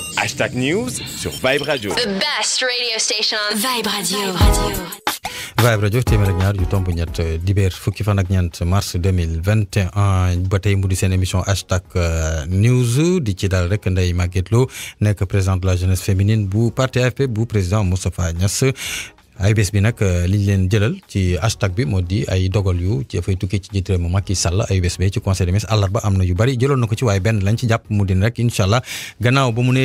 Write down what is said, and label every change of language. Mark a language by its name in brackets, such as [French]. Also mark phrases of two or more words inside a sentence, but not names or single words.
[French] #news sur Vibe Radio. [English] The best radio station on Vibe Radio. [Wolof] Vibe Radio téeméer ak ñaar yu tomb ñett dibéer fukki fan ak ñeent mars 2021 ba tey mu di seen émission #news di ci dal rek Ndeye Maguette Lo nekk [French] présidente de la jeunesse féminine [Wolof] bu parti AFP bu président Moustapha Niass. ay bés bi nag liñ leen jëlal ci hashtag bi moo di ay dogal yu ci dafay tukkee ci njiit réew mi Macky Sall ay bés bi ci [French] conseil des ministres [Wolof] àllarba am na yu bari jëloon na ko ci waaye benn lañ ci jàpp mu din rek [Arabic] إن شاء الله [Wolof] gannaaw ba mu ne